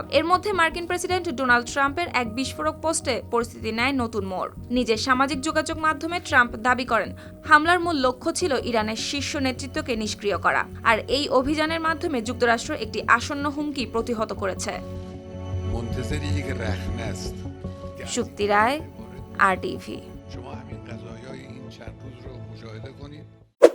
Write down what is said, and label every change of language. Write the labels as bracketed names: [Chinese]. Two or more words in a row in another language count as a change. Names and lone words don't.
[Bangla] এর মধ্যে মার্কিন প্রেসিডেন্ট ডোনাল্ড ট্রাম্পের এক বিস্ফোরক পোস্টে পরিস্থিতি নেয় নতুন মোড়। নিজের সামাজিক যোগাযোগ মাধ্যমে ট্রাম্প দাবি করেন, হামলার মূল লক্ষ্য ছিল ইরানের শীর্ষ নেতৃত্বকে নিষ্ক্রিয় করা, আর এই অভিযানের মাধ্যমে যুক্তরাষ্ট্র একটি আসন্ন হুমকি প্রতিহত করেছে। শুক্তি রায়, RTV। [Persian] شما همین قضایای این چند روز رو مشاهده کنید